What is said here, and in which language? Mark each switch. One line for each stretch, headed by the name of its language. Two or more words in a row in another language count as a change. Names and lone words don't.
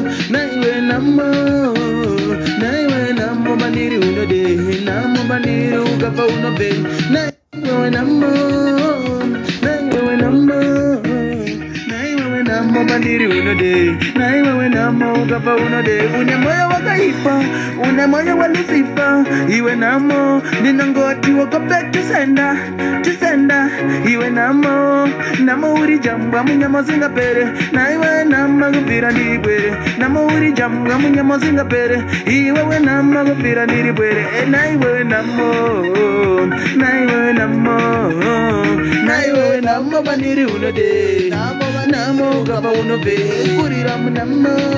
Shona: naiwe namo, naiwe namo, bandiri unode, namo bandiri ukafa unobve, naiwe namo, naiwe namo, naiwe namo, bandiri unode, naiwe namo, ukafa unode, une moyo wakaipa, une moyo wa Lucifer, iwe namo, ndinongoti wako
English: back to sender, to sender,
Shona: iwe namo, namo uri jambwa, munyama usingapere, naiwe namo, kubvira ndiri bwere, namo uri jambwa, munyama usingapere, iwe we namo, kubvira ndiri bwere, eh, naiwe namo, naiwe namo, naiwe namo, bandiri unode, namo, namo, ukafa unobve, kurira munamo.